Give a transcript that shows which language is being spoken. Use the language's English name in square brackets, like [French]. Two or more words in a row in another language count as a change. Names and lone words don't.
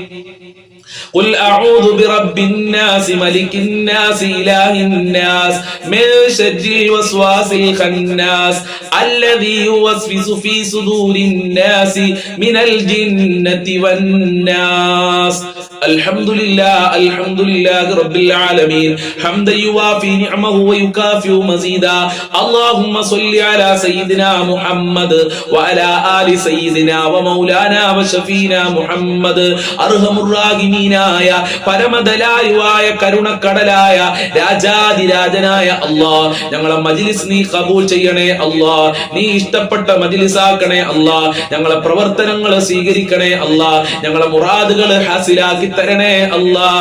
[Arabic] قل أعوذ برب الناس ملك الناس إله الناس من شر الوسواس الخناس الذي يوسوس في صدور الناس من الجنة والناس الحمد لله رب العالمين حمدا يوافي نعمه ويكافئ مزيدا اللهم صل على سيدنا محمد وعلى آل سيدنا ومولانا وشفينا محمد أرحم الراحمين [Malayalam] പരമദയാലുവായ കരുണക്കടലായ രാജാതിരാജനായ അല്ലാഹ് ഞങ്ങളെ മജ്ലിസ് നീ ഖബൂൽ ചെയ്യണേ അല്ലാഹ്. നീ ഇഷ്ടപ്പെട്ട മജ്ലിസാക്കണേ അല്ലാഹ്. ഞങ്ങളെ പ്രവർത്തനങ്ങൾ സ്വീകരിക്കണേ അല്ലാഹ്. ഞങ്ങളെ മുറാദുകൾ ഹാസിലാക്കി തരണേ അല്ലാഹ്.